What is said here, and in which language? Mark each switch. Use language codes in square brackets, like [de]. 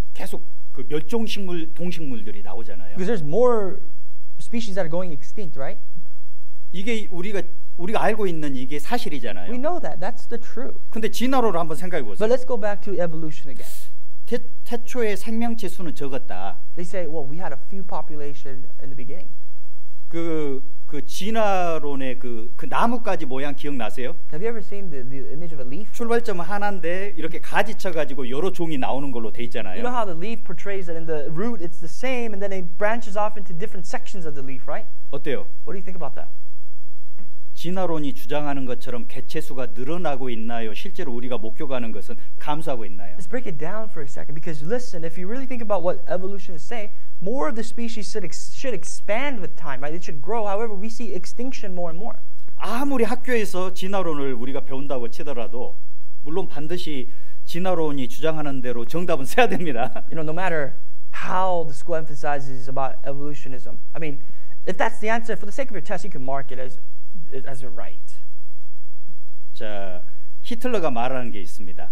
[ko] 계속 그 멸종식물, 동식물들이 나오잖아요. [en] Because there's more species that are going extinct, right? [ko] 이게 우리가 알고 있는 이게 사실이잖아요. [en] We know that. That's the truth. [ko] 근데 진화론을 한번 생각해 보세요. [en] But let's go back to evolution again. [ko] 태초의 생명체 수는 적었다. [en] They say, well, we had a few population in the beginning. [ko] 그 진화론의 그 나뭇가지 모양 기억나세요? [en] Have you ever seen the image of a leaf? [ko] 출발점은 하나인데 이렇게 가지쳐 가지고 여러 종이 나오는 걸로 돼 있잖아요. [en] You know how the leaf portrays that in the root it's the same and then it branches off into different sections of the leaf, right? [ko] 어때요? [en] What do you think about that? [ko] 진화론이 주장하는 것처럼 개체 수가 늘어나고 있나요? 실제로 우리가 목격하는 것은 감소하고 있나요? [en] Let's break it down for a second because listen, if you really think about what evolutionists say, more of the species should expand with time, right? It should grow. However, we see extinction more and more. [ko] 아무리 학교에서 진화론을 우리가 배운다고 치더라도 물론 반드시 진화론이 주장하는 대로 정답은 써야 됩니다. [en] You know, no matter how the school emphasizes about evolutionism, I mean, if that's the answer, for the sake of your test, you can mark it as it right. [ko] 자, 히틀러가 말하는 게 있습니다.